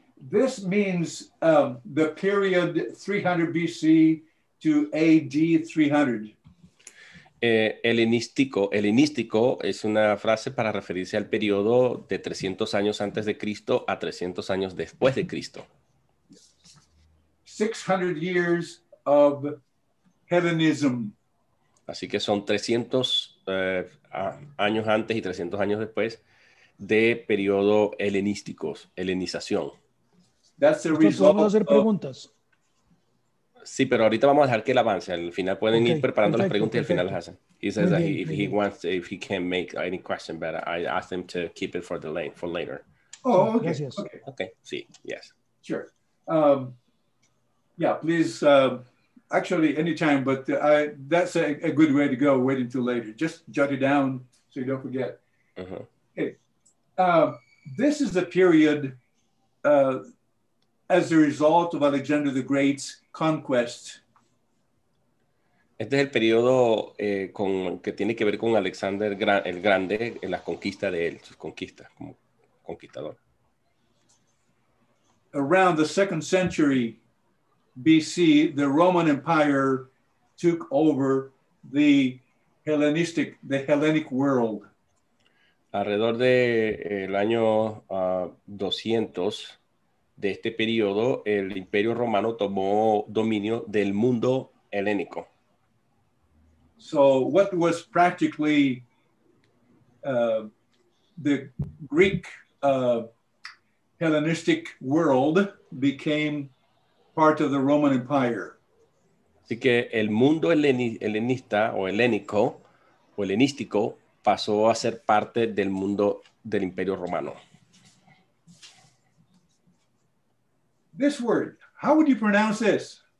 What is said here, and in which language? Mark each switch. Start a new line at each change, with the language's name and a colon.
English: This means the period 300 BC to AD 300.
Spanish: Helenístico es una frase para referirse al periodo de 300 años antes de Cristo a 300 años después de Cristo.
English: 600 years of Hellenism.
Spanish: Así que son 300 años antes y 300 años después de periodo helenísticos, helenización.
English: That's the result.
Spanish: ¿Podemos hacer preguntas? Sí, pero ahorita vamos a dejar que él avance. Al final pueden ir preparando las preguntas y al final las hacen.
English: He says that if he can make any question, but I asked him to keep it for later. Oh, okay.
Spanish: Gracias.
English: Okay. Okay, sí, yes. Sure. Yeah, please. Actually, anytime, but that's a good way to go. Wait until later. Just jot it down so you don't forget. Uh-huh. Okay. This is the period as a result of Alexander the Great's conquest.
Spanish: Este es el periodo que tiene que ver con Alexander el Grande en las conquistas de él, sus conquistas como conquistador.
English: Around the 2nd century BC, the Roman Empire took over the Hellenic world.
Spanish: Alrededor del año 200 de este periodo, el Imperio Romano tomó dominio del mundo helénico.
English: So what was practically the Greek Hellenistic world became part of the Roman Empire.
Spanish: Así que el mundo helenista o helénico o helenístico pasó a ser parte del mundo del Imperio Romano.
English: This word, how would you pronounce this?